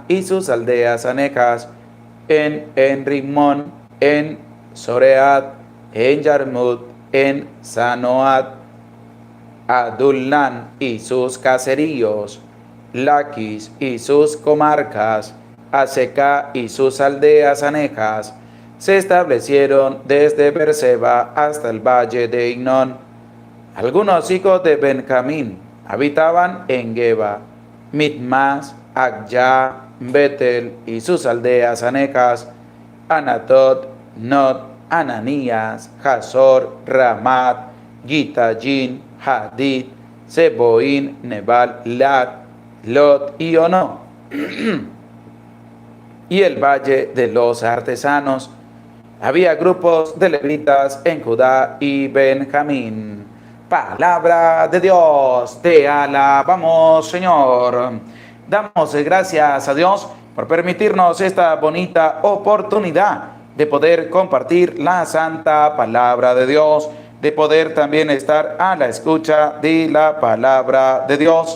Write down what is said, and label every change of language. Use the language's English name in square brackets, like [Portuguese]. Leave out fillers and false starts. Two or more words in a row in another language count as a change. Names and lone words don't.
[Spanish] y sus aldeas anejas, en Rimón, en Soreat, en Yarmut, en Sanoat, Adullán y sus caseríos, Laquis y sus comarcas, Aseca y sus aldeas anejas, se establecieron desde Berseba hasta el valle de Hinón. Algunos hijos de Benjamín habitaban en Geba, Mitmas, Agyá, Betel y sus aldeas anejas, Anatot, Not, Ananías, Hazor, Ramat, Gitallín, Hadid, Seboín, Nebal, Lat, Lot y Ono, y el valle de los artesanos. Había grupos de levitas en Judá y Benjamín. Palabra de Dios, te alabamos, Señor. Damos gracias a Dios por permitirnos esta bonita oportunidad de poder compartir la santa palabra de Dios, de poder también estar a la escucha de la palabra de Dios.